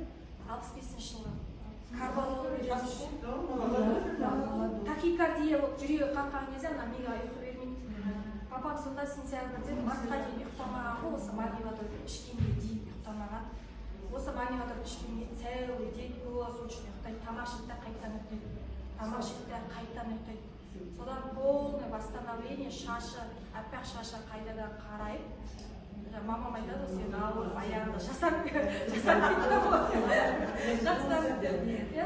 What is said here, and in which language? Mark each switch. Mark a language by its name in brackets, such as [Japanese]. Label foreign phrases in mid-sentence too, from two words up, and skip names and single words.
[Kazakh] 65 жылғы. Карболол береді. Тахикардия болып жүрегі қаққан кезде ана миға ұйқы бермейді. Папам сонда сентябрьде мартқа дейін ұйықтамаған ғой, осы магниваторларды ішкенге дейін ұйықтамаған. Осы магниваторларды ішкенге [Russian] целый день круглосуточно [Kazakh] ұйықтайды, тамақ ішеді де қайтадан ұйықтайды. Тамақ ішеді де қайтадан ұйықтайды. Содан [Russian] полное восстановление, [Kazakh] шашы, аппақ шашы қайтадан қарайып. Мамам айтады, сен ауырып аяғыңды жасап деп.